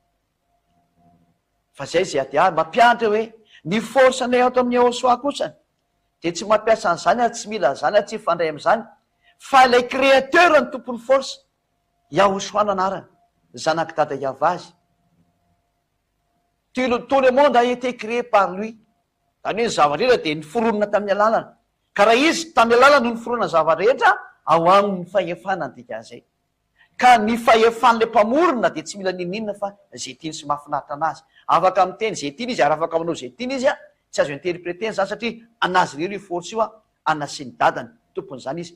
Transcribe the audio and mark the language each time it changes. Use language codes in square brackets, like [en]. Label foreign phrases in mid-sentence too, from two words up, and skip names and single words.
[mg] Fa zay ady mampianatra hoe ny force anay ato amin'ny aosoa kosany de tsy mampiasa an'izany ary tsy mila zany tsy ifandray amin'izany fa ilay créateur ny tompony force Yahoshua anarany, zanaky dada Yavazy. [fr] Tout le monde a été créé par lui. [mg] Zany hoe zava-rehetra de niforonona tamin'ny alalana. Ka raha izy tamin'ny alalana no niforonana zava-rehetra, ao aminy fahefana ny dikazay. Ka ny fahefan'le mpamorona de tsy mila ninina fa zay tiany sy mahafinaritra anazy. Afaka miteny zay tiany izy ary afaka manao zay tiany izy tsy azo interpréter zany satria anazy rery io force io anasy ny dadany, tompony zany izy.